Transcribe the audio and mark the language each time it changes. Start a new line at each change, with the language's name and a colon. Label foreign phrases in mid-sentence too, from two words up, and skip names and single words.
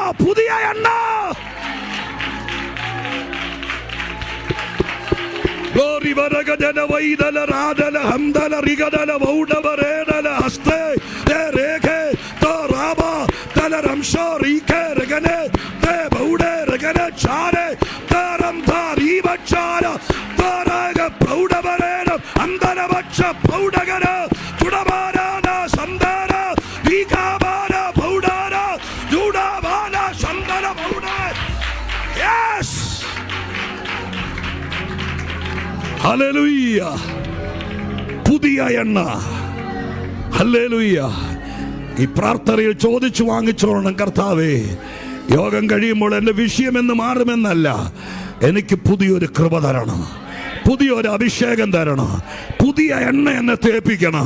English: Glory Varagana Vaidala Radala Hamdala Rigadala Vaudavarela Haste Dereke Toraba Talaramsho Rike Regane De Baude Regane Chare Taram Tariba Chara Taraga Paudavarela Andana Vacha Paudagana Tudabana Sandara Vikabana Paudara Judabana Sandara Pauda. Yes!
Malayalam: ഹല്ലേലൂയ. പുതിയ എണ്ണ. ഹല്ലേലൂയ. ഈ പ്രാർത്ഥനയിൽ ചോദിച്ചു വാങ്ങിച്ചോളണം, കർത്താവേ, യോഗം കഴിയുമ്പോൾ എൻ്റെ വിഷയമെന്ന് മാറുമെന്നല്ല, എനിക്ക് പുതിയൊരു കൃപ തരണം, പുതിയൊരു അഭിഷേകം തരണം, പുതിയ എണ്ണ എന്നെ തേപ്പിക്കണം.